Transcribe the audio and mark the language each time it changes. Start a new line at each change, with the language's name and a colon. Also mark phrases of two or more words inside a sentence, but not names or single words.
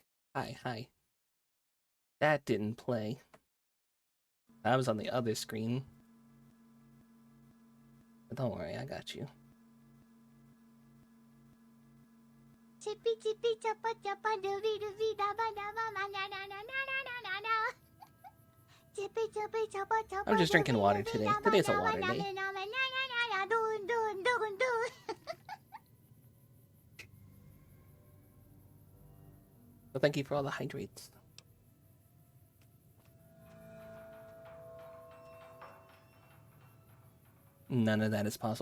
English: Hi, hi. That didn't play. I was on the other screen. But don't worry, I got you. Chippy chippy choppa choppa dooby dooby dabba dabba ma na na na na na na na na. Chippy chippy choppa choppa. I'm just drinking water today. Today's a water day. Doon doon doon doon. So thank you for all the hydrates. None of that is possible.